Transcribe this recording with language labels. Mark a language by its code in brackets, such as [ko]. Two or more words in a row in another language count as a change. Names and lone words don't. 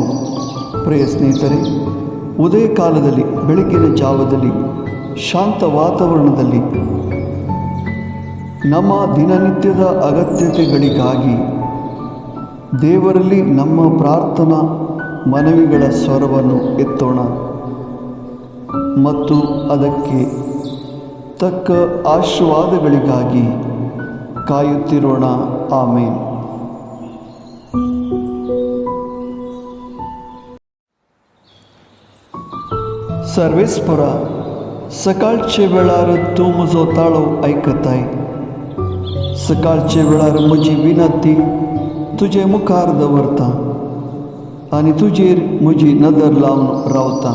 [kn] ಪ್ರಿಯ ಸ್ನೇಹಿತರೆ, ಉದಯ ಕಾಲದಲ್ಲಿ ಬೆಳಗಿನ ಜಾವದಲ್ಲಿ ಶಾಂತ ವಾತಾವರಣದಲ್ಲಿ ನಮ್ಮ ದಿನನಿತ್ಯದ ಅಗತ್ಯತೆಗಳಿಗಾಗಿ ದೇವರಲ್ಲಿ ನಮ್ಮ ಪ್ರಾರ್ಥನಾ ಮನವಿಗಳ ಸ್ವರವನ್ನು ಎತ್ತೋಣ ಮತ್ತು ಅದಕ್ಕೆ ತಕ್ಕ ಆಶೀರ್ವಾದಗಳಿಗಾಗಿ ಕಾಯುತ್ತಿರೋಣ. ಆಮೇನ್. [kok] सर्वेस्परा सकाळचे वेळार तूं म्हजो ताळो आयकताय. सकाळचे वेळार म्हजी विनंती तुजे मुखार दवरता आनी तुजेर म्हजी नदर लावन रावता.